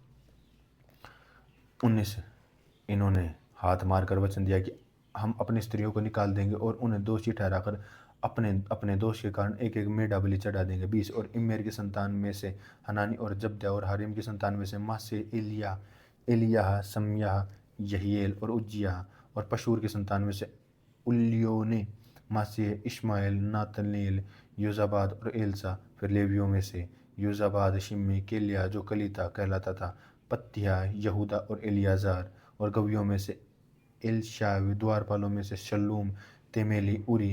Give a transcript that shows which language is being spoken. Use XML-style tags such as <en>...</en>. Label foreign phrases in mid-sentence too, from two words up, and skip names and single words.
<hi>19 इन्होंने हाथ मारकर वचन दिया कि हम अपनी स्त्रियों को निकाल देंगे और उन्हें दोषी ठहराकर अपने अपने दोष के कारण एक एक मेढ़ा बलि चढ़ा देंगे। 20 और इम्मेर की संतान में से हनानी और जब्द्या, और हारिम की संतान में से मासे एलियाह, सम्याह, यहीएल और उज्जियाह, और पशूर की संतान में से उल्लियोने, मासे, इश्माएल, नातनेल, योजाबाद और एलसा। फिर लेवियों में से योजाबाद, शिम्मी, केलिया जो कलीता कहलाता था, पत्तिया, यहूदा और एलियाजार। और गवियों में से एलशाव, द्वारपालों में से शल्लूम, तेमेली, उरी।</hi>